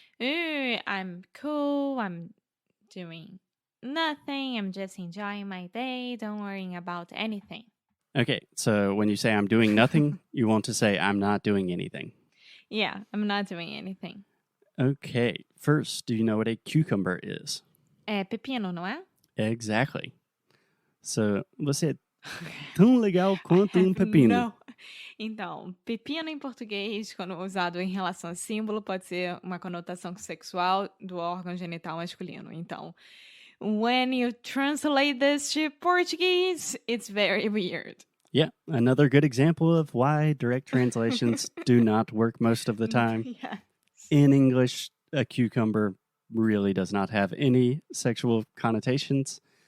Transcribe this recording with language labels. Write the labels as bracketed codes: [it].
[en] Ooh, I'm cool. I'm doing nothing. I'm just enjoying my day. Don't worry about anything. Okay, so when you say I'm doing nothing, you want to say I'm not doing anything. Yeah, I'm not doing anything. Okay, first, do you know what a cucumber is? [pt] É pepino, não é? [en] Exactly. [pt] So, você é tão legal quanto pepino. [en] No. [pt] Então, pepino em português, quando usado em relação a símbolo, pode ser uma conotação sexual do órgão genital masculino. [en] Então, when you translate this to Portuguese, it's very weird. Yeah, another good example of why direct translations do not work most of the time. Yes. In English, a cucumber really does not have any sexual connotations.